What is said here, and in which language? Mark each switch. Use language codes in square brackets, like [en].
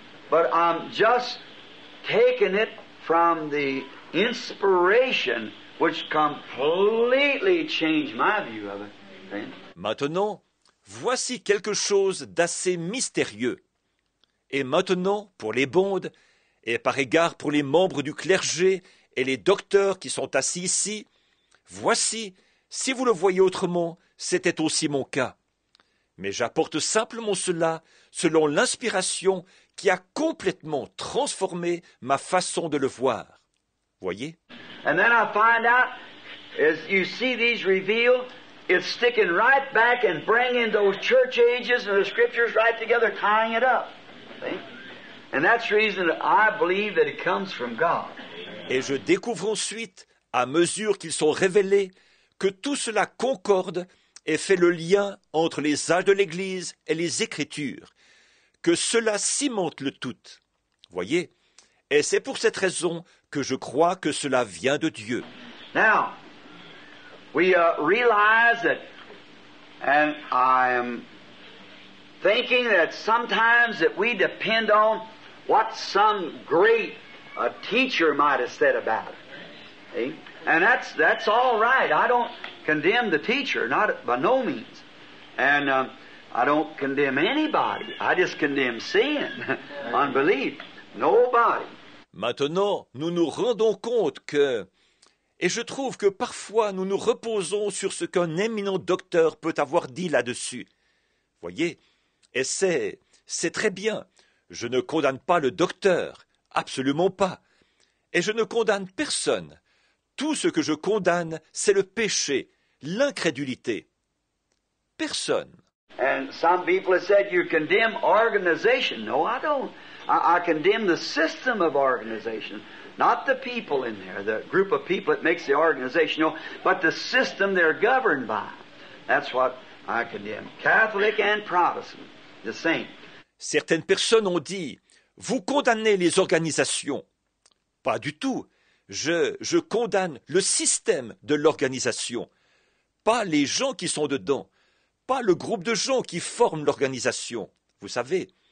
[en] But I'm just taking it from the inspiration which completely changed my view of it. See? [fr] Maintenant, voici quelque chose d'assez mystérieux. Et maintenant, pour les bondes, et par égard pour les membres du clergé et les docteurs qui sont assis ici, voici, si vous le voyez autrement, c'était aussi mon cas. Mais j'apporte simplement cela selon l'inspiration qui a complètement transformé ma façon de le voir. Voyez? [en] And then I find out, as you see these revealed, it's sticking right back and bringing those church ages and the scriptures right together, tying it up. See? And that's the reason that I believe that it comes from God. [fr] Et je découvre ensuite, à mesure qu'ils sont révélés, que tout cela concorde et fait le lien entre les âges de l'Église et les Écritures, que cela cimente le tout. Voyez? Et c'est pour cette raison que je crois que cela vient de Dieu. [en] Now, we realize that, and I am thinking that sometimes that we depend on what some great teacher might have said about it. See? And that's all right. I don't condemn the teacher, not by no means. And I don't condemn anybody. I just condemn sin, unbelief. Nobody. [fr] Maintenant, nous nous rendons compte que, et je trouve que parfois nous nous reposons sur ce qu'un éminent docteur peut avoir dit là-dessus. Voyez, et c'est très bien. Je ne condamne pas le docteur, absolument pas. Et je ne condamne personne. Tout ce que je condamne, c'est le péché, l'incrédulité. Personne. [en] And some people have said you condemn organization. No, I don't. I condemn the system of organization, not the people in there, the group of people that makes the organization, no, but the system they're governed by. That's what I condemn. Catholic and Protestant, the same. [fr] Certaines personnes ont dit, vous condamnez les organisations. Pas du tout. Je condamne le système de l'organisation, pas les gens qui sont dedans, pas le groupe de gens qui forment l'organisation, vous savez.